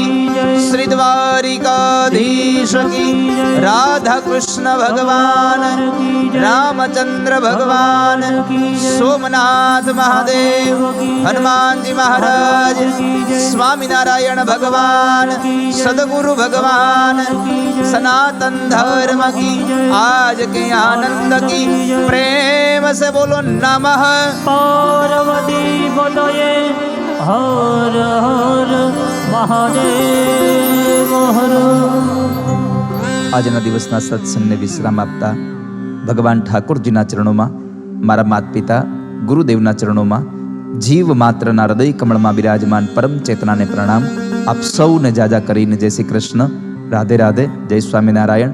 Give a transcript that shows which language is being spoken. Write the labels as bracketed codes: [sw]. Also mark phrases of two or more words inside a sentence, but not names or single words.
[gu] શ્રી દ્વારિકાધીશ કી, રાધા કૃષ્ણ ભગવાન, રામચંદ્ર ભગવાન, સોમનાથ મહાદેવ, હનુમાનજી મહારાજ, સ્વામિનારાયણ ભગવાન, સદગુરુ ભગવાન, સનાતન ધર્મ કી, આજ [hi] के आनंद की, प्रेम से बोलो नमः पार्वती बोलोए हर हर महादेव हर. [gu] આજના દિવસના સત્સંગને વિશ્રામ આપતા ભગવાન ઠાકોરજીના ચરણોમાં, મારા માતા પિતા ગુરુદેવના ચરણોમાં, જીવ માત્રના હૃદય કમળમાં બિરાજમાન પરમ ચેતનાને પ્રણામ. આપ સૌને જાજા કરીને જય શ્રી કૃષ્ણ, રાધે રાધે, જય સ્વામિનારાયણ.